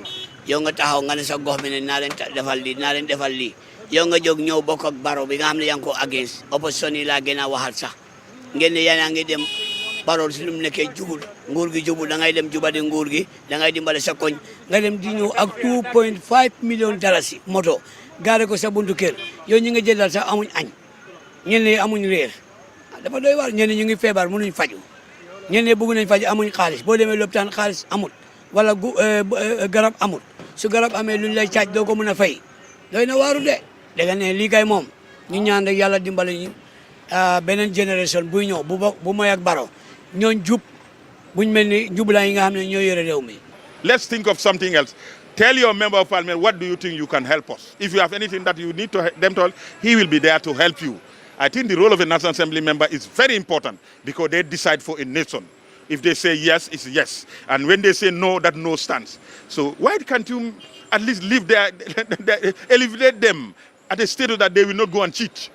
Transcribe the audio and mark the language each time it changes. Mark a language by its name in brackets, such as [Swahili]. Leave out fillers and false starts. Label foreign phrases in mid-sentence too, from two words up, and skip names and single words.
[Wolof] Yow nga taxaw nga ne sa gox bi ne naa leen defal lii yow nga jóg ñëw bokk ak baro bi nga xam ne yaa ngi ko [English] against opposition [Wolof] yi laa gën a waxal sax ngeen ne yaa ngi dem baro si lu mu nekkee jubul nguur gi jubul da ngay dem jubadi nguur gi da ngay dimbale sa koñ nga dem di ñëw ak 2.5 million dalasi moto gaare ko sa buntu kër yow ñi nga jëlal sax amuñ añ ñenn ñi amuñ réer dafa doy waar ñenn ñu ngi feebar mënuñ faju ñenn ñi bëgg nañ faju amuñ xaalis boo demee lopitaan xaalis amul wala garab amul su garab amee luñ lay caaj doo ko mën a fay doy na waaru de dégg ne lii kay moom ñu ñaan rek yàlla dimbale ñu beneen génération buy ñëw bu moy ak baro ñooñ jub buñ mel ni jubla yi nga xam ne ñoo yore réew mi. [English] Let's think of something else. Tell your member of parliament, what do you think you can help us? If you have anything that you need them to help, he will be there to help you. I think the role of a National Assembly member is very important because they decide for a nation. If they say yes, it's yes. And when they say no, that no stands. So why can't you at least live there, elevate them at a state that they will not go and cheat?